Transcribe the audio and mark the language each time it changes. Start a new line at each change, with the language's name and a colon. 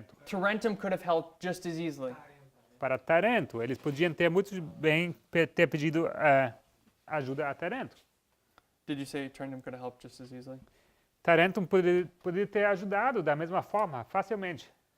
English: Tarentum could have helped just as easily.
Portuguese: Para Tarento, eles podiam ter muito bem ter pedido ajuda a Tarento.
English: Did you say Tarentum could have helped just as easily?
Portuguese: Tarento poderia ter ajudado da mesma forma, facilmente.